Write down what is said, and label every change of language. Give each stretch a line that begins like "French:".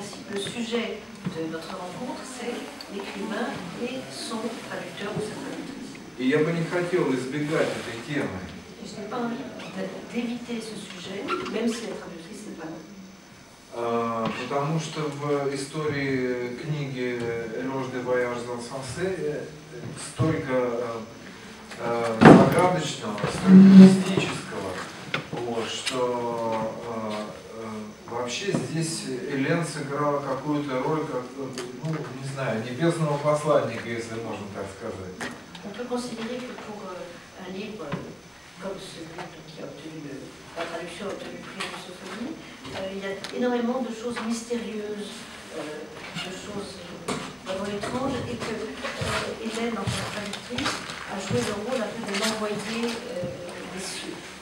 French: Le sujet de notre rencontre, c'est l'écrivain et son traducteur ou sa traductrice.
Russian: И я бы не хотел избегать этой темы.
French: Je n'ai pas envie d'éviter ce sujet, même si la traductrice n'est pas là.
Russian: Потому что в истории книги
French: «L'éloge des voyages insensés»
Russian: столько загадочного, столько мистического, вот, что вообще здесь Элен сыграла какую-то роль, как, ну, не знаю, небесного посланника, если можно так сказать.
French: On peut considérer que pour un livre comme celui qui a obtenu la traduction a obtenu le prix de Sophonie, il y a énormément de choses mystérieuses, de choses vraiment étranges, et que Hélène, en tant que traductrice, a joué le rôle un peu de l'envoyé des cieux.